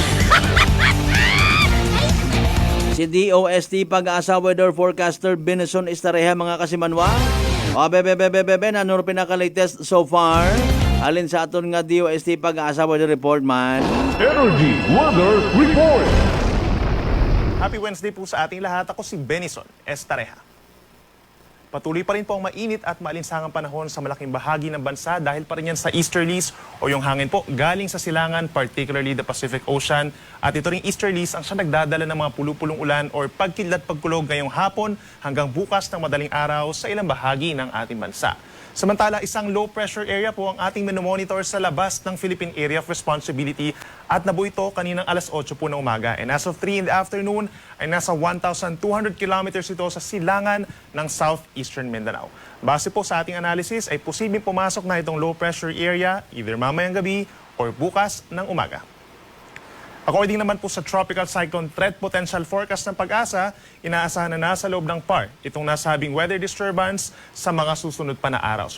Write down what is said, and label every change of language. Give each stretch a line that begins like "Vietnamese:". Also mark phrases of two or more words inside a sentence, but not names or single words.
Hiligaynon: Si DOST Pag-asa Weather Forecaster Benison Estareha mga kasimanwa. Nanuro pinaka-latest
English: so far.
Hiligaynon: Alin sa aton nga DOST Pag-asa Weather Report man.
Filipino: Energy Weather Report.
English: Happy Wednesday
Filipino: po sa ating lahat. Ako si Benison Estareha. Patuloy pa rin po ang mainit at maalinsangang panahon sa malaking bahagi ng bansa dahil pa rin yan sa easterlies o yung hangin po galing sa silangan,
English: particularly the Pacific Ocean.
Filipino: At ito ring easterlies ang siya nagdadala ng mga pulupulong ulan or pagkidlat pagkulog ngayong hapon hanggang bukas ng madaling araw sa ilang bahagi ng ating bansa. Samantala, isang
English: low pressure area
Filipino: po ang ating minomonitor sa labas ng Philippine Area of Responsibility at nabuo ito kaninang alas 8 po ng umaga.
English: And as of 3 in the afternoon,
Filipino: ay nasa 1,200 kilometers ito sa silangan ng southeastern Mindanao. Base po sa ating analysis, ay posibleng pumasok na itong
English: low pressure area
Filipino: either mamayang gabi or bukas ng umaga. According naman po sa Tropical Cyclone Threat Potential Forecast ng Pag-asa, inaasahan na nasa loob ng PAR itong nasabing
English: weather disturbance
Filipino: sa mga susunod pa na araw.